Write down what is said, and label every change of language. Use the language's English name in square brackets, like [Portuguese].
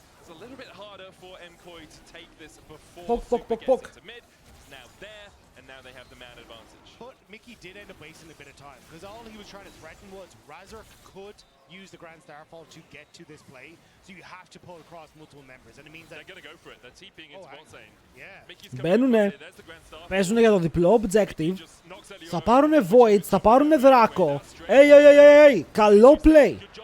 [English] It's a little bit harder for Koi to take this before Super gets into mid. Now there, and now they have the man advantage. But Mickey did end up wasting a bit of time because all he was trying to threaten was Razork could use the Grand Starfall to get to this play, so you have to pull across multiple members, and it means that they're going to go for it. They're TPing into bot lane. Yeah. [Greek] Μπαίνουνε, παίζουνε για το διπλό objective, θα πάρουνε Void, θα πάρουνε Δράκο. Hey, καλό play.